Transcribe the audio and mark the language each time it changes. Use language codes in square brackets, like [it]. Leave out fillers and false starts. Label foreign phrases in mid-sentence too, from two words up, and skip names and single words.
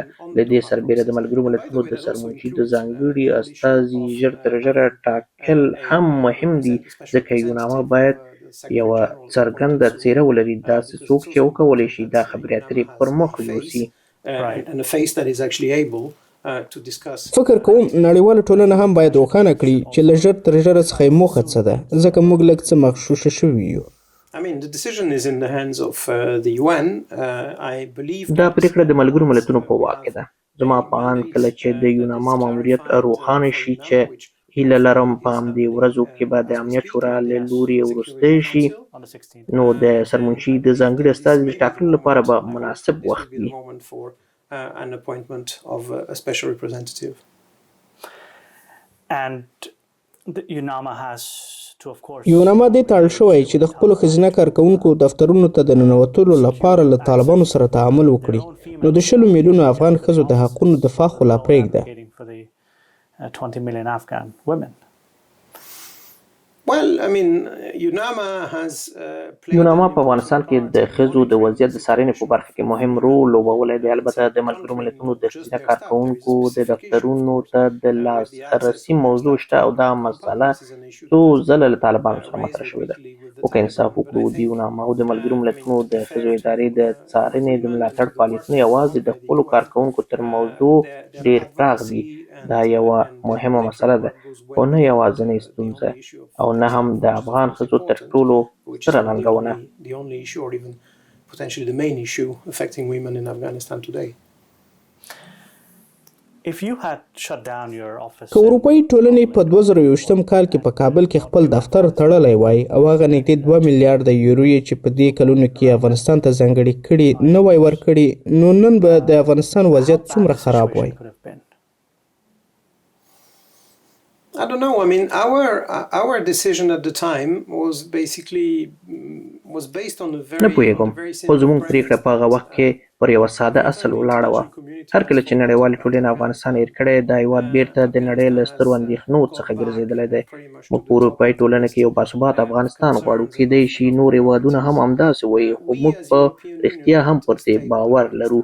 [ps] له دې سربیره د ملګرو ملتونو د سرمنشي د ځانګړي استازي ژر تر ژره ټاکل هم مهم دي، ځکه یوناما باید یوه څرګنده څیره ولري، داسې څوک چې وکولی شي دا خبرې اترې پر مخ یوسي. فکر کوم نړیواله ټولنه هم باید روښانه کړي چې له ژر تر ژره څخه یې موخه څه ده، ځکه موږ لږ څه مغشوشه شوي یو. [en] I mean, the decision is in the hands of the UN. I believe [ps] دا پریکړه د ملګرو ملتونو په واک کې ده. زما په اند کله چې د یوناما ماموریت روښانه شي چې هیله لرم په همدې ورځو کې به د امنیت شورا له لوري وروستی شي، نو د سرمنشي د ځانګړي استازي د ټاکلو لپاره به مناسب وخت وي. [en] an appointment of a special representative. And the UNAMA has to, of course, [ps] یوناما دې ته اړ شوی چې د خپلو ښځینه کارکوونکو دفترونو ته د ننوتلو لپاره له طالبانو سره تعامل وکړي، نو د 20 میلیونو افغان ښځو د حقونو دفاع خو لا پرېږده. [en] advocating for the 20 million Afghan women. Well, I mean, UNAMA has [ps] یوناما په افغانستان کې د ښځو د وضعیت د څارنې په برخه کې مهم رول لوبولی دی. البته د ملګرو ملتونو د ښځینه کارکوونکو د دفترونو ته د لاسرسي موضوع شته او دا مسله څو ځله له طالبانو سره مطرح شوې ده. خو که انصاف وکړو، د یوناما او د ملګرو ملتونو د ښځو ادارې د څارنې د ملاتړ فعالیتونه یوازې د خپلو کارکوونکو تر موضوع ډېر پراخ دي. دا یوه مهمه مسله ده، خو نه یوازینۍ ستونزه او نه هم د افغان ښځو تر ټولو ستره ننګونه. [en] the only issue or even potentially the main issue affecting women in Afghanistan today. If you had shut down your office, [ps] که اروپايي ټولنې په 2021 کال کې په کابل کې خپل دفتر تړلی وای او هغه نږدې 2 میلیارډ یورو یې چې په دې کلونو کې افغانستان ته ځانګړي کړي نه وای ورکړي، نو نن به د افغانستان وضعیت څومره خراب وای. [en] could have been. I don't know. I mean, our decision at the time was based on a [ps] نه پوهېږم، خو زموږ پرېکړه په هغه وخت کې پر یوه ساده اصل ولاړه وه. هر کله چې نړیوالې ټولنې افغانستان هېر کړی، دا هېواد بیرته د نړۍ له سترو اندېښنو څخه ګرځېدلی دی. موږ په اروپایي ټولنه کې یو باثباته افغانستان غواړو. کیدای شي نور هېوادونه هم همداسې وایي، خو موږ په رښتیا هم پر دې باور لرو.